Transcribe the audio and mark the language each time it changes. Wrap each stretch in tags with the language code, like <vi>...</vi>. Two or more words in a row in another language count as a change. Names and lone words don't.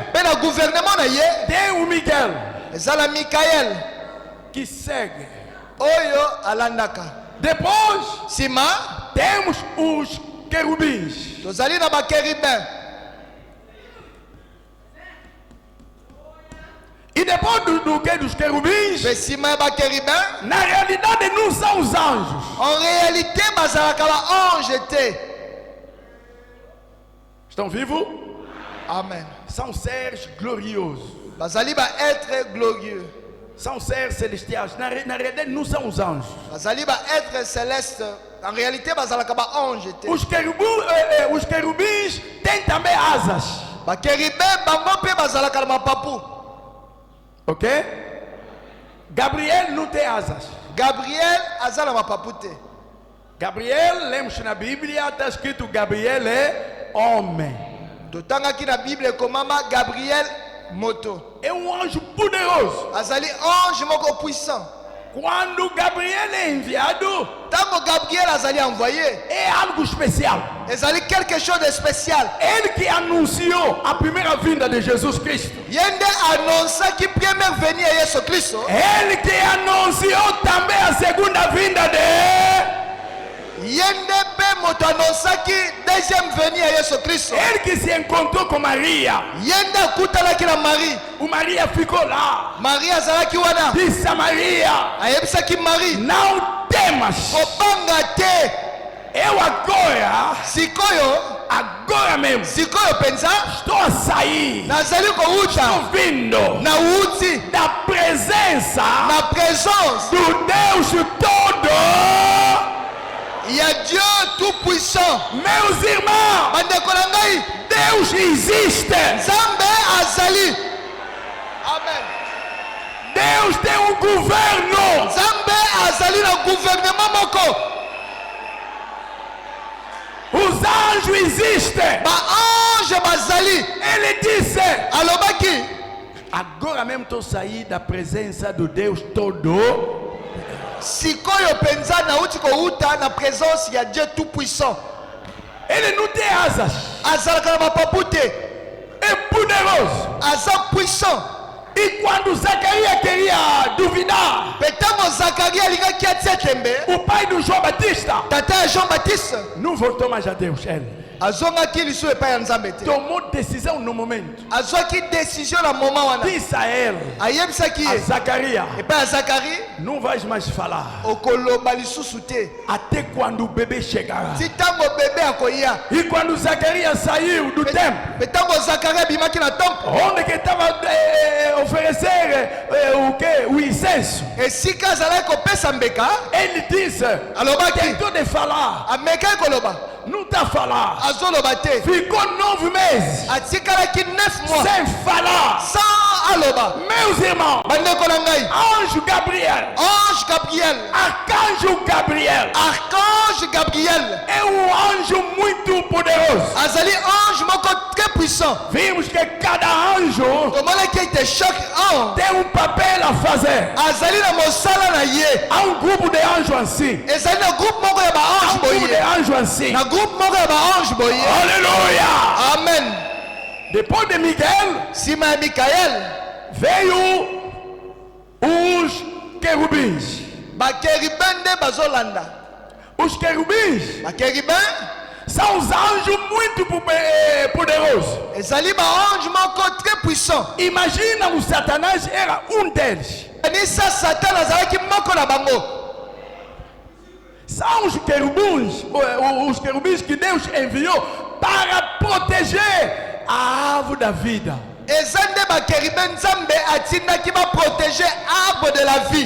<ln>Pe na gouvernement na ye.</ln> <pt>tem o Miguel,</pt> <ln>Ezala Mikael.</ln> <pt>que segue.</pt> <ln>Oyo alandaka.</ln> <pt>Depois,</pt> <ln>Sima.</ln> <pt>temos os querubins.</pt> <ln>Tozali na bakérubin.</ln> <pt>E depois dos querubins,</pt> <ln>Pe sima ya bakérubin.</ln> <pt>na realidade não são os anjos.</pt> <fr>En réalité,</fr> <ln>bazalaka ba ange te.</ln> <pt>Estão vivos? Amen. São seres gloriosos.</pt> <ln>Bazali ba</ln> <fr>être glorieux.</fr> <pt>São seres celestiais. Na realidade não são os anjos.</pt> <ln>Bazali ba</ln> <fr>être céleste. En réalité,</fr> <ln>bazalaka ba ange te.</ln> <pt>Os querubins têm também asas.</pt> <ln>Bakérubin bango pe bazalaka na mapapu.</ln> <pt>Ok? Gabriel não tem asas.</pt> <ln>Gabriel azala mapapu te.</ln> <pt>Gabriel, lemos na Bíblia, está escrito Gabriel é homem.</pt> <ln>Totangaki na Bible komama Gabriel moto.</ln> <pt>É um anjo poderoso.</pt> <ln>Azali ange moko puissant.</ln> <pt>Quando Gabriel é enviado,</pt> <ln>Tango Gabriel azali envoyé.</ln> <pt>é algo especial.</pt> <fr>Ezali quelque chose de spécial.</fr> <pt>Ele que anunciou a primeira vinda de Jesus Cristo.</pt> <fr>Yende annonça que première venue à Yesu Cristo.</fr> <pt>Ele que anunciou também a segunda vinda de...</pt> <ln>Yende pe moto</ln> <fr>annonça que deuxième venue à Yesu Cristo.</fr> <pt>Ele que se encontrou com Maria.</pt> <ln>Yende akutalaki na Marie.</ln> <pt>O Maria ficou lá.</pt> <ln>Marie azalaki wana.</ln> <pt>Disse a Maria:</pt> <ln>Ayebisaki Marie.</ln> <pt>não temas.</pt> <ln>Kobanga te.</ln> <pt>Eu agora mesmo,</pt> <ln>Sikoyo penza.</ln> <pt>estou a sair.</pt> <ln>Nazali</ln> <pt>Estou</pt> <ln>kouta.</ln> <pt>vindo</pt> <ln>Na uti.</ln> <pt>da presença</pt> <ln>Na présence.</ln> <pt>do Deus todo.</pt> <fr>Il y a Dieu tout-puissant.</fr> <pt>Meus irmãos,</pt> <ln>Bandeko na ngai,</ln> <pt>Deus existe.</pt> <ln>Nzambe azali. Amen.</ln> <pt>Deus tem um governo.</pt> <ln>Nzambe azali na gouvernement moko.</ln> <pt>Os anjos existem.</pt> <ln>Ba ange bazali.</ln> <pt>Ele disse:</pt> <ln>Alobaki,</ln> <pt>agora mesmo estou sair da presença do Deus todo.</pt> <ln>sikoyo penza nauti kouta na présence ya</ln> <fr>Dieu tout-puissant.</fr> <pt>Ele não tem asas.</pt> <ln>Azalaka na mapapu te.</ln> <pt>É poderoso.</pt> <ln>Aza puissant.</ln> <pt>E quando Zacarias queria duvidar,</pt> <ln>Petango Zacharia alingaki atia tembe.</ln> <pt>o pai do João Batista</pt> <ln>Tata ya Jean-Baptiste</ln> <pt>não voltou mais a Deus. Ele</pt> <ln>azongaki lisu epai ya Nzambe te.</ln> <pt>tomou decisão no momento.</pt> <ln>Azwaki décision na moment wana.</ln> <pt>Disse a ele,</pt> <ln>Ayebisaki</ln> <pt>a</pt> <ln>ye</ln> <pt>Zacarias,</pt> <ln>epai ya Zacharie,</ln> <pt>não vais mais falar</pt> <ln>okoloba lisusu te.</ln> <pt>até quando o bebê chegará.</pt> <ln>Ti tango bebe akoya.</ln> <pt>E quando Zacarias saiu do templo,</pt> <ln>Petango Zacharie abimaki na temple.</ln> <pt>onde que estava oferecer o quê? O incenso.</pt> <ln>Esika azalaki kopesa mbeka,</ln> <pt>Ele disse,</pt> <ln>alobaki</ln> <pt>tentou de falar,</pt> <ln>amekaki koloba.</ln> <pt>não está falando.</pt> <ln>Azoloba te.</ln> <pt>Ficou 9 meses</pt> <ln>Atikalaki 9 mois</ln> <pt>sem falar.</pt> <ln>sans aloba.</ln> <pt>Meus irmãos,</pt> <ln>Bandeko na ngai,</ln> <pt>anjo Gabriel,</pt> <ln>Ange Gabriel,</ln> <pt>arcanjo Gabriel,</pt> <ln>Archange Gabriel,</ln> <pt>é um anjo muito poderoso.</pt> <ln>azali ange moko</ln> <fr>très puissant.</fr> <pt>Vimos que cada anjo</pt> <ln>Tomonaki ete</ln> <fr>chaque ange</fr> <pt>tem um papel a fazer.</pt> <ln>azali na mosala na ye.</ln> <pt>Há um grupo de anjos assim.</pt> <ln>Ezali na groupe moko ya ba</ln> <pt>Há</pt> <ln>ange</ln> <pt>um grupo de</pt> <ln>boye.</ln> <pt>anjos assim.</pt> <ln>Na groupe moko ya ba ange boye. Aleluia! Amen.</ln> <pt>Depois de Miguel,</pt> <ln>Sima ya Mikael,</ln> <pt>veio os querubins.</pt> <ln>ba kérubin nde bazolanda.</ln> <pt>Os querubins</pt> <ln>Ba kérubin</ln> <pt>são os anjos muito poderosos.</pt> <ln>ezali ba ange moko</ln> <fr>très puissant.</fr> <pt>Imagina, o Satanás era um deles.</pt> <ln>Nisa Satan azalaki moko na bango.</ln> <pt>São os querubins que Deus enviou para proteger a árvore da vida.</pt> <ln>Eza nde ba kérubin Nzambe atindaki ba</ln> <fr>protéger arbre de la vie.</fr>